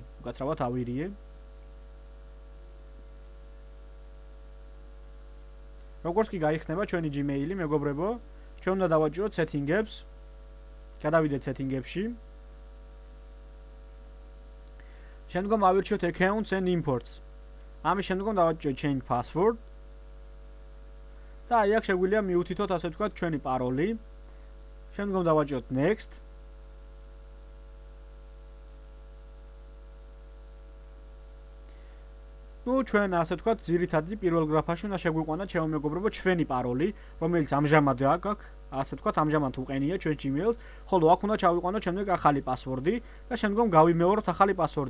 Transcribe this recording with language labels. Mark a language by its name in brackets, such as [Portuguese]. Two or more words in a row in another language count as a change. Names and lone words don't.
[Georgian] უკაცრავად ავირიე. როგორც კი გაიხსნება ჩვენი Gmail-ი, მეგობრებო, ჩვენ უნდა დავაჭიროთ settings-ებს. გადავიდეთ settings-ებში. შემდგომ ავირჩიოთ [English] accounts and imports. [Georgian] ამის შემდგომ დავაჭიროთ [English] change password. [Georgian] და აი აქ შეგვიძლია მიუთითოთ ასე ვთქვათ ჩვენი პაროლი. შემდგომ დავაჭიროთ next. ჩვენ ასე ვთქვათ ძირითადი პირველ გრაფაში უნდა შეგვიყვანოთ შემომეგობრებო ჩვენი პაროლი, რომელიც ამჟამად აქვს, ასე ვთქვათ ამჟამად უყენია ჩვენ Gmail-ს, ხოლო აქ უნდა ჩავიყვანოთ შემდეგ ახალი პასვორდი და შემდგომ გავიმეოროთ ახალი პასვორდი.